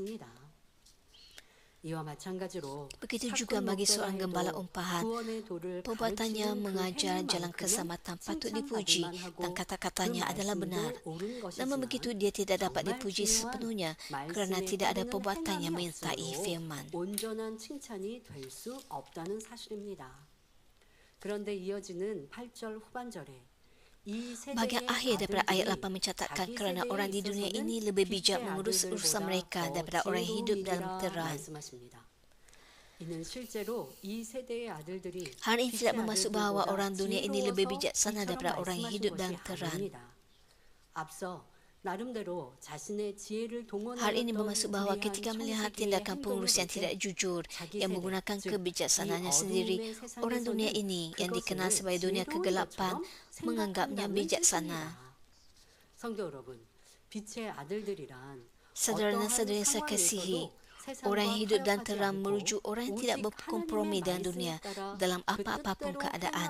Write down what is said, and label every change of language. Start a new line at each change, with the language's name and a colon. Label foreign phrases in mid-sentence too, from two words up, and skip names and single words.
Malay: Begitu juga bagi seorang gembala umpahan, perbuatannya mengajar jalan keselamatan patut dipuji dan kata-katanya adalah benar. Namun begitu dia tidak dapat dipuji sepenuhnya kerana tidak ada perbuatan yang menyertai firman.
Korean: 온전한 칭찬이 될 수 없다는 사실입니다. 그런데 이어지는 8절 후반절에
Malay: Bahagian akhir daripada ayat 8 mencatatkan kerana orang di dunia ini lebih bijak mengurus urusan mereka daripada orang yang hidup dalam terang. Hal ini tidak bermaksud bahawa orang dunia ini lebih bijaksana daripada orang yang hidup dalam terang. Hal ini bermaksud bahawa ketika melihat tindakan pengurus yang tidak jujur, yang menggunakan kebijaksanaannya sendiri, orang dunia ini yang dikenal sebagai dunia kegelapan menganggapnya bijaksana. Saudara dan saudari yang saya kasihi, orang yang hidup dan terang merujuk orang yang tidak berkompromi dengan dunia dalam apa-apapun keadaan.